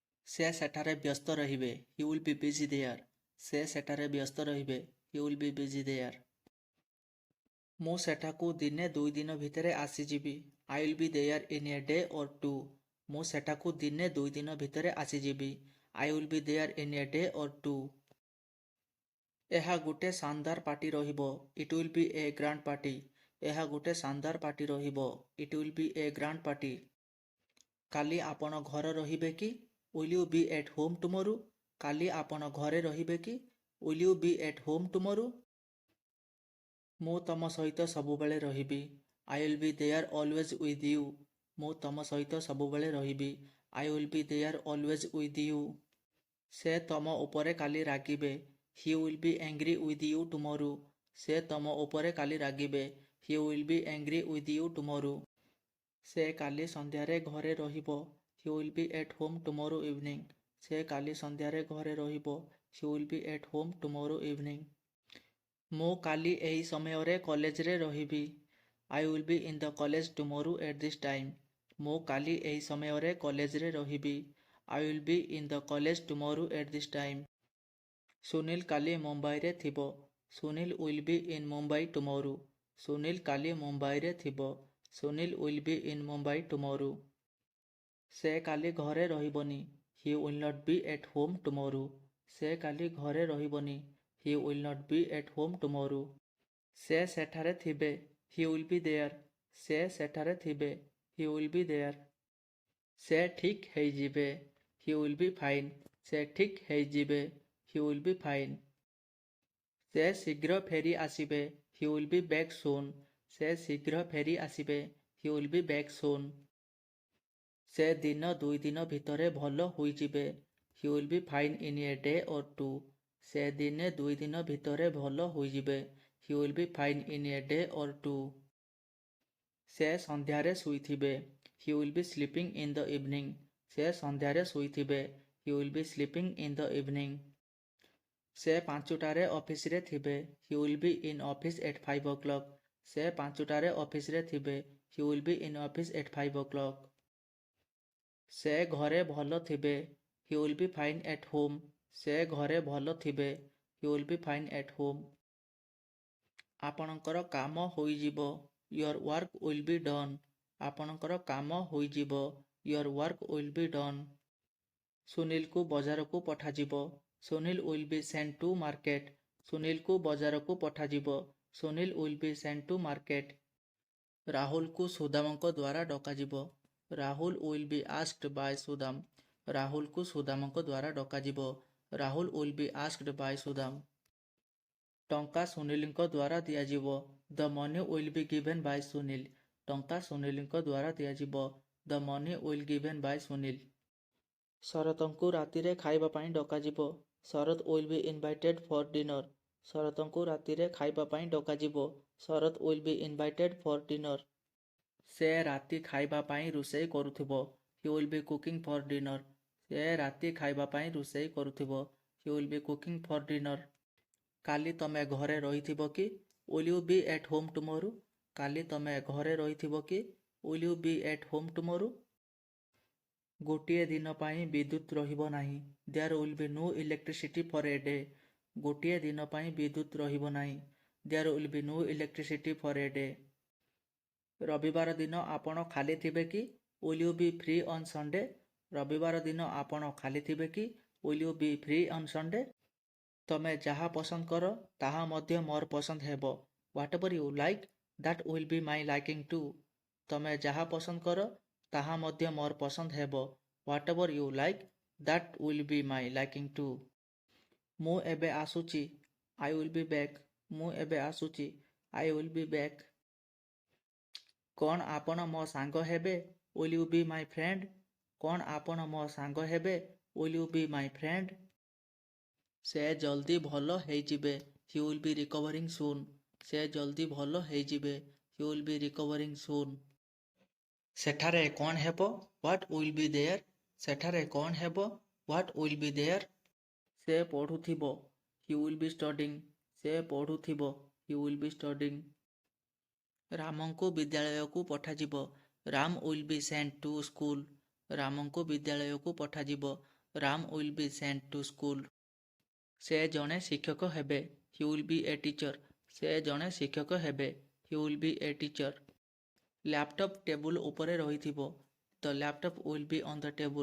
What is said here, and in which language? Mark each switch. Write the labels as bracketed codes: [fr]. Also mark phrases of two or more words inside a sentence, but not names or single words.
[or] ସେ ସେଠାରେ ବ୍ୟସ୍ତ ରହିବେ। [en] He will be busy there. [or] ସେ ସେଠାରେ ବ୍ୟସ୍ତ ରହିବେ। [en] He will be busy there. [or] ମୁଁ ସେଠାକୁ ଦିନେ 2 ଦିନ ଭିତରେ ଆସିଯିବି। [en] I will be there in a day or two. [or] ମୁଁ ସେଠାକୁ ଦିନେ 2 ଦିନ ଭିତରେ ଆସିଯିବି। [en] I will be there in a day or two. [or] ଏହା ଗୋଟେ ଶାନଦାର ପାର୍ଟି ରହିବ। [en] It will be a grand party. [or] ଏହା ଗୋଟେ ଶାନଦାର ପାର୍ଟି ରହିବ। [en] It will be a grand party. [or] କାଲି ଆପଣ ଘରେ ରହିବେ କି? [en] Will you be at home tomorrow? [or] କାଲି ଆପଣ ଘରେ ରହିବେ କି? [en] Will you be at home tomorrow? [or] ମୁଁ ତମ ସହିତ ସବୁବେଳେ ରହିବି। [en] I will be there always with you. [or] ମୁଁ ତମ ସହିତ ସବୁବେଳେ ରହିବି। [en] I will be there always with you. [or] ସେ ତମ ଉପରେ କାଲି ରାଗିବେ। [en] He will be angry with you tomorrow. [or] ସେ ତମ ଉପରେ କାଲି ରାଗିବେ। [en] He will be angry with you tomorrow. [or] ସେ କାଲି ସନ୍ଧ୍ୟାରେ ଘରେ ରହିବ। [en] He will be at home tomorrow evening. [or] ସେ କାଲି ସନ୍ଧ୍ୟାରେ ଘରେ ରହିବ। [en] He will be at home tomorrow evening. [or] ମୁଁ କାଲି ଏହି ସମୟରେ କଲେଜରେ ରହିବି। [en] I will be in the college tomorrow at this time. [or] ମୁଁ କାଲି ଏହି ସମୟରେ କଲେଜରେ ରହିବି। [en] I will be in the college tomorrow at this time. [or] ସୁନୀଲ କାଲି ମୁମ୍ବାଇରେ ଥିବ। [en] ସୁନୀଲ will be in Mumbai tomorrow. [or] ସୁନୀଲ କାଲି ମୁମ୍ବାଇରେ ଥିବ। [en] ସୁନୀଲ will be in Mumbai tomorrow. [or] ସେ କାଲି ଘରେ ରହିବନି। [en] He will not be at home tomorrow. [or] ସେ କାଲି ଘରେ ରହିବନି। [en] He will not be at home tomorrow. [or] ସେ ସେଠାରେ ଥିବେ। [en] He will be there. [or] ସେ ସେଠାରେ ଥିବେ। [en] He will be there. [or] ସେ ଠିକ୍ ହେଇଯିବେ। [en] He will be fine. [or] ସେ ଠିକ୍ ହେଇଯିବେ। [en] He will be fine. [or] ସେ ଶୀଘ୍ର ଫେରି ଆସିବେ। [en] He will be back soon. [or] ସେ ଶୀଘ୍ର ଫେରି ଆସିବେ। [en] He will be back soon. [or] ସେ ଦିନ 2 ଦିନ ଭିତରେ ଭଲ ହୋଇଯିବେ। [en] He will be fine in a day or two. [or] ସେ ଦିନେ 2 ଦିନ ଭିତରେ ଭଲ ହୋଇଯିବେ। [en] He will be fine in a day or two. [or] ସେ ସନ୍ଧ୍ୟାରେ ଶୋଇଥିବେ। [en] He will be sleeping in the evening. [or] ସେ ସନ୍ଧ୍ୟାରେ ଶୋଇଥିବେ। [en] He will be sleeping in the evening. [or] ସେ 5ଟାରେ ଅଫିସରେ ଥିବେ। [en] He will be in office at 5 o'clock. [or] ସେ 5ଟାରେ ଅଫିସରେ ଥିବେ। [en] He will be in office at 5 o'clock. [or] ସେ ଘରେ ଭଲ ଥିବେ। [en] He will be fine at home. [or] ସେ ଘରେ ଭଲ ଥିବେ। [en] He will be fine at home. [or] ଆପଣଙ୍କର କାମ ହୋଇଯିବ। [en] Your work will be done. [or] ଆପଣଙ୍କର କାମ ହୋଇଯିବ। [en] Your work will be done. [or] ସୁନୀଲକୁ ବଜାରକୁ ପଠାଯିବ। [en] Sunil will be sent to market. [or] ସୁନୀଲକୁ ବଜାରକୁ ପଠାଯିବ। [en] Sunil will be sent to market. [or] ରାହୁଲକୁ ସୁଦାମଙ୍କ ଦ୍ୱାରା ଡକାଯିବ। [en] Rahul will be asked by Sudam. [or] ରାହୁଲକୁ ସୁଦାମଙ୍କ ଦ୍ୱାରା ଡକାଯିବ। [en] Rahul will be asked by Sudam. [or] ଟଙ୍କା ସୁନୀଲଙ୍କ ଦ୍ୱାରା ଦିଆଯିବ। [en] The money will be given by Sunil. [or] ଟଙ୍କା ସୁନୀଲଙ୍କ ଦ୍ୱାରା ଦିଆଯିବ। [en] The money will given by Sunil. [or] ଶରତଙ୍କୁ ରାତିରେ ଖାଇବା ପାଇଁ ଡକାଯିବ। [en] ଶରତ will be invited for dinner. [or] ଶରତଙ୍କୁ ରାତିରେ ଖାଇବା ପାଇଁ ଡକାଯିବ। [en] ଶରତ will be invited for dinner. [or] ସେ ରାତି ଖାଇବା ପାଇଁ ରୋଷେଇ କରୁଥିବ। [en] He will be cooking for dinner. [or] ସେ ରାତି ଖାଇବା ପାଇଁ ରୋଷେଇ କରୁଥିବ। [en] He will be cooking for dinner. [or] କାଲି ତମେ ଘରେ ରହିଥିବ କି? [en] Will you be at home tomorrow? [or] କାଲି ତମେ ଘରେ ରହିଥିବ କି? [en] Will you be at home tomorrow? [or] ଗୋଟିଏ ଦିନ ପାଇଁ ବିଦ୍ୟୁତ୍ ରହିବ ନାହିଁ। [en] There will be no electricity for a day. [or] ଗୋଟିଏ ଦିନ ପାଇଁ ବିଦ୍ୟୁତ୍ ରହିବ ନାହିଁ। [en] There will be no electricity for a day. [or] ରବିବାର ଦିନ ଆପଣ ଖାଲି ଥିବେ କି? [en] Will you be free on Sunday? [or] ରବିବାର ଦିନ ଆପଣ ଖାଲି ଥିବେ କି? [en] Will you be free on Sunday? [or] ତମେ ଯାହା ପସନ୍ଦ କର ତାହା ମଧ୍ୟ ମୋର ପସନ୍ଦ ହେବ। [en] Whatever you like, that will be my liking too. [or] ତମେ ଯାହା ପସନ୍ଦ କର ତାହା ମଧ୍ୟ ମୋର ପସନ୍ଦ ହେବ। [en] Whatever you like, that will be my liking too. [or] ମୁଁ ଏବେ ଆସୁଛି। [en] I will be back. [or] ମୁଁ ଏବେ ଆସୁଛି। [en] I will be back. [or] କ'ଣ ଆପଣ ମୋ ସାଙ୍ଗ ହେବେ? [en] Will you be my friend? [or] କ'ଣ ଆପଣ ମୋ ସାଙ୍ଗ ହେବେ? [en] Will you be my friend? [or] ସେ ଜଲ୍ଦି ଭଲ ହେଇଯିବେ। [en] He will be recovering soon. [or] ସେ ଜଲ୍ଦି ଭଲ ହେଇଯିବେ। [en] He will be recovering soon. [or] ସେଠାରେ କ'ଣ ହେବ? [en] What will be there? [or] ସେଠାରେ କ'ଣ ହେବ? [en] What will be there? [or] ସେ ପଢ଼ୁଥିବ। [en] He will be studying. [or] ସେ ପଢ଼ୁଥିବ। [en] He will be studying. [or] ରାମଙ୍କୁ ବିଦ୍ୟାଳୟକୁ ପଠାଯିବ। [en] Ram will be sent to school. [or] ରାମଙ୍କୁ ବିଦ୍ୟାଳୟକୁ ପଠାଯିବ। [en] Ram will be sent to school. [or] ସେ ଜଣେ ଶିକ୍ଷକ ହେବେ। [en] He will be a teacher. [or] ସେ ଜଣେ ଶିକ୍ଷକ ହେବେ। [en] He will be a teacher. [or] ଲ୍ୟାପଟପ୍ ଟେବୁଲ ଉପରେ ରହିଥିବ। [en] The laptop will be on the table.